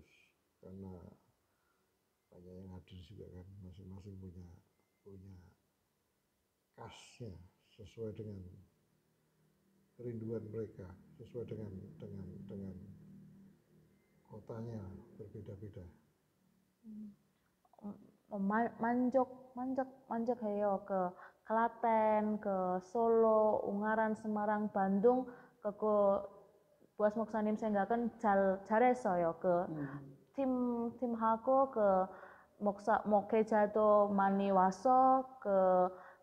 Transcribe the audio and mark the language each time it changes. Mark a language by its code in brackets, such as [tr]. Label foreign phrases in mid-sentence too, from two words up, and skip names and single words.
[id] Karena banyak yang hadir juga kan, masing-masing punya khasnya sesuai dengan kerinduan mereka, sesuai dengan kotanya berbeda-beda. [ko] 만족해요. 그 Klaten, ke Solo, Ungaran, Semarang, Bandung, 그거 Boas 목사님 생각은 잘했어요. 그 팀하고 그 목회자도 많이 와서 그